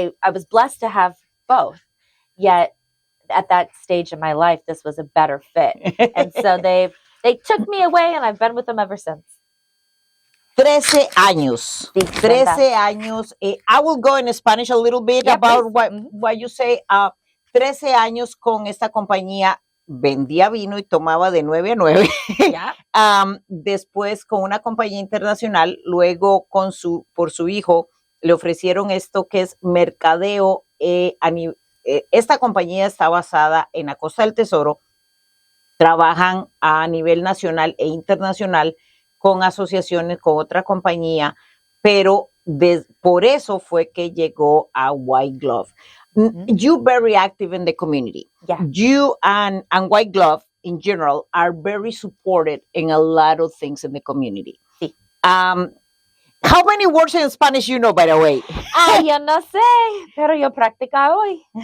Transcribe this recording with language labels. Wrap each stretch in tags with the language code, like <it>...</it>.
<en>I was blessed to have both, yet at that stage in my life, this was a better fit. And so they took me away, and I've been with them ever since.</en> <es>13 años. 13 años.</es> <en>I will go in Spanish a little bit about what you say.</en> <es>13 años con esta compañía. Vendía vino y tomaba de 9 a 9. Después con una compañía internacional, luego por su hijo, le ofrecieron esto que es mercadeo. Esta compañía está basada en la Costa del Tesoro. Trabajan a nivel nacional e internacional con asociaciones con otra compañía, pero por eso fue que llegó a White Glove.</es> <en>You're very active in the community. Yeah. You and White Glove in general are very supported in a lot of things in the community.</en> <es>Sí.</es> <en>How many words in Spanish you know, by the way?</en> <es>Yo no sé, pero yo practica hoy.</es>